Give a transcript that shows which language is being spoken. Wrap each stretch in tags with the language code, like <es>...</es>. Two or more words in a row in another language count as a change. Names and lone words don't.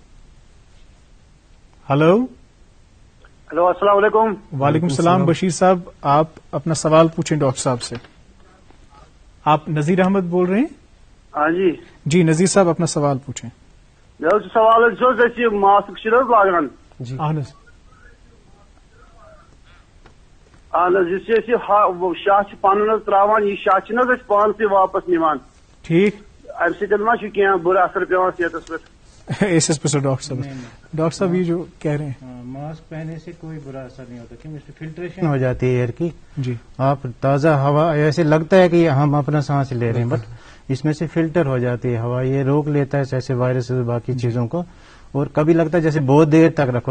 <ar>ہلو السلام علیکم. وعلیکم السلام.</ar> <ur>بشیر صاحب آپ اپنا سوال پوچھیں ڈاکٹر صاحب سے. آپ نذیر احمد بول رہے ہیں؟ ہاں جی. جی نذیر صاحب اپنا سوال پوچھیں.</ur> <ks>سوال ماسک لاگان</ks> <ur>جی</ur> <ks>اہن حظ اہن حظ شاہ پن تراوان یہ شاہ نہ پان سے واپس نمان</ks> <ur>ٹھیک</ur> <ks>امہ سۭتۍ ما چھُ کینٛہہ بُرٕ اثر پیوان صحتس پہ.</ks> <ur>ایس پہ ڈاکٹر صاحب ڈاکٹر صاحب یہ جو کہہ رہے ہیں ماسک پہننے سے کوئی برا اثر نہیں ہوتا کیونکہ اس میں فلٹریشن ہو جاتی ہے ایئر کی. جی آپ تازہ ہوا ایسے لگتا ہے کہ ہم اپنا سانس لے رہے ہیں بٹ اس میں سے فلٹر ہو جاتی ہے ہوا. یہ روک لیتا ہے جیسے وائرس باقی چیزوں کو. اور کبھی لگتا ہے جیسے بہت دیر تک رکھو.</ur>